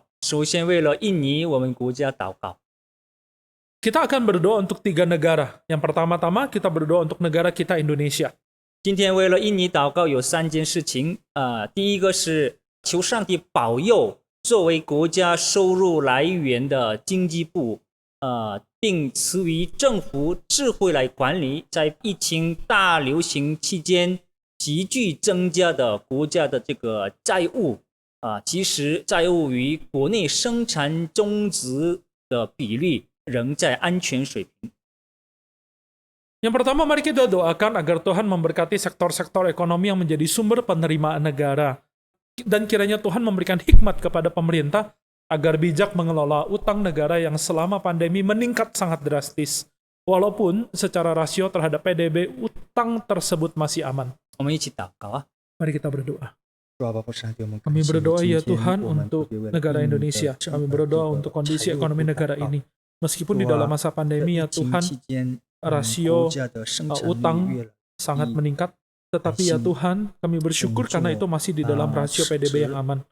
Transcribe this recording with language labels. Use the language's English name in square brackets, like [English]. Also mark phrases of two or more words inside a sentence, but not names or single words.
[Chinese] 首先为了印尼我们国家祷告。 [Indonesian] Kita akan berdoa untuk 3 negara. Yang pertama-tama kita berdoa untuk negara kita Indonesia. [Chinese] 今天为了印尼祷告有3件事情。第一个是求上帝保佑作为国家收入来源的经济部，并赐予政府智慧来管理在疫情大流行期间急剧增加的国家的这个债务。其实债务与国内生产总值的比例仍在安全水平。 [Indonesian] Yang pertama, mari kita doakan agar Tuhan memberkati sektor-sektor ekonomi yang menjadi sumber penerimaan negara. Dan kiranya Tuhan memberikan hikmat kepada pemerintah agar bijak mengelola utang negara yang selama pandemi meningkat sangat drastis. Walaupun secara rasio terhadap PDB, utang tersebut masih aman. [Chinese] 我们一起祷告啊！ [Indonesian] Mari kita berdoa. Kami Kami berdoa ya Tuhan untuk negara Indonesia. Kami berdoa untuk kondisi ekonomi negara ini. Meskipun di dalam masa pandemi ya Tuhan, rasio utang sangat meningkat. Tetapi ya Tuhan, kami bersyukur karena itu masih di dalam rasio PDB yang aman.